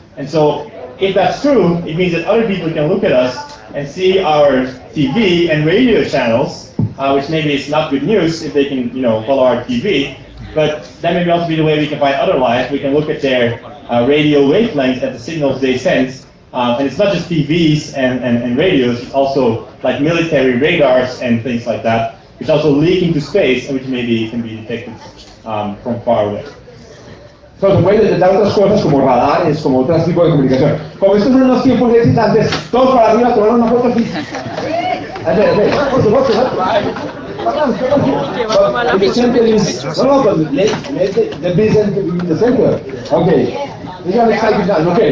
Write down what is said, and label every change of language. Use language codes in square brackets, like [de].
[en] And so if that's true, it means that other people can look at us and see our TV and radio channels, which maybe is not good news if they can, follow our TV, but that may also be the way we can find other life. We can look at their radio wavelengths at the signals they send, and it's not just TVs and radios, it's also like military radars and things like that, which also leak into space and which maybe can be detected from far away. [es] Se pueden detectar otras cosas como radares, como otros tipos de comunicación. Como estos son unos tiempos excitantes, todos para arriba a tomar una foto aquí. A ver, por favor. [en] The center is, no, but let Vincent in the center. Okay. You gotta take it down, okay.